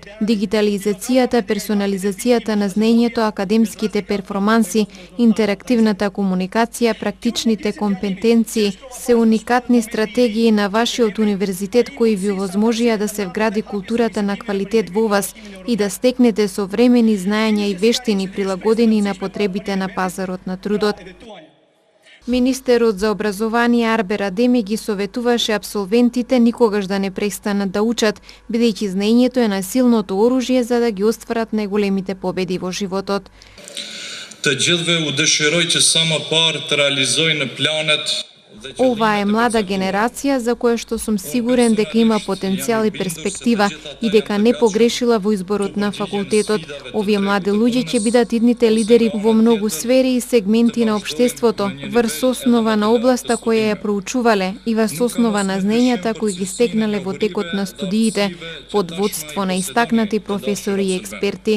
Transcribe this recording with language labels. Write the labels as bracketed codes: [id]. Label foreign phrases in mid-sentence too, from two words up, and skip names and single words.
[mk] Дигитализацијата, персонализацијата на знаењето, академските перформанси, интерактивната комуникација, практичните компетенции се уникатни стратегии на вашиот универзитет кои ви овозможија да се вгради културата на квалитет во вас и да стекнете современи знаења и вештини прилагодени на потребите на пазарот на трудот. Министерот за образование Арбер Адеми ги советуваше абсолвентите никогаш да не престанат да учат, бидејќи знаењето е најсилното оружје за да ги остварат најголемите победи во животот. [sq] Të gjithëve u dëshiroj që sa më parë të realizojnë planet. [mk] Ова е млада генерација за која што сум сигурен дека има потенцијал и перспектива и дека не погрешила во изборот на факултетот. Овие млади луѓе ќе бидат идните лидери во многу сфери и сегменти на општеството, врз основа на областа која ја проучувале и врз основа на знаењата кои ги стекнале во текот на студиите, под водство на истакнати професори и експерти.